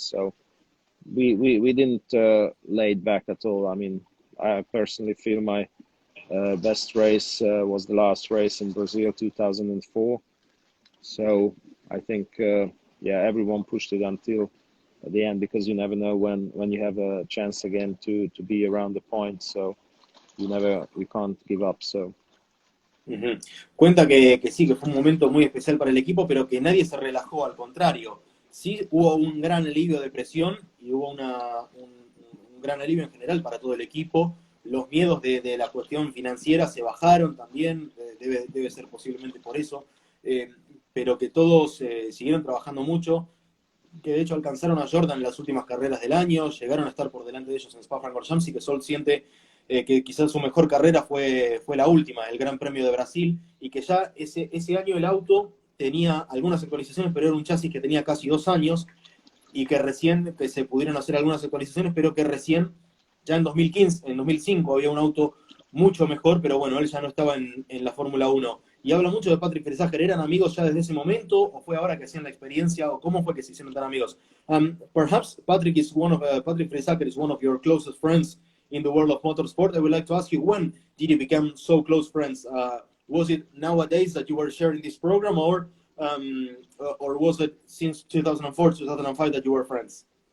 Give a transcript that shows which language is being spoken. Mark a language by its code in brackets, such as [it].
[en] So we didn't lay it back at all. I mean, I personally feel my best race was the last race in Brazil 2004. So I think everyone pushed it until the end, because you never know when you have a chance again to be around the point. So you can't give up. So. Uh-huh. [es] Cuenta que sí, que fue un momento muy especial para el equipo, pero que nadie se relajó, al contrario. Sí hubo un gran alivio de presión y hubo un gran alivio en general para todo el equipo. Los miedos de la cuestión financiera se bajaron también, debe ser posiblemente por eso. pero que todos siguieron trabajando mucho, que de hecho alcanzaron a Jordan en las últimas carreras del año, llegaron a estar por delante de ellos en Spa-Francorchamps, y que Zsolt siente que quizás su mejor carrera fue la última, el Gran Premio de Brasil, y que ya ese año el auto tenía algunas actualizaciones, pero era un chasis que tenía casi 2 años, y que recién que se pudieron hacer algunas actualizaciones, pero que recién, ya en 2015, en 2005 había un auto mucho mejor, pero bueno, él ya no estaba en la Fórmula 1. Y habla mucho de Patrick Versenyzővel. ¿Eran amigos ya desde ese momento o fue ahora que hacían la experiencia o cómo fue que se hicieron tan amigos? [en] Perhaps Patrick Versenyzővel is one of your closest friends in the world of motorsport. I would like to ask you, when did you become so close friends? Was it nowadays that you were sharing this program, or was it since 2004, 2005 that you were friends?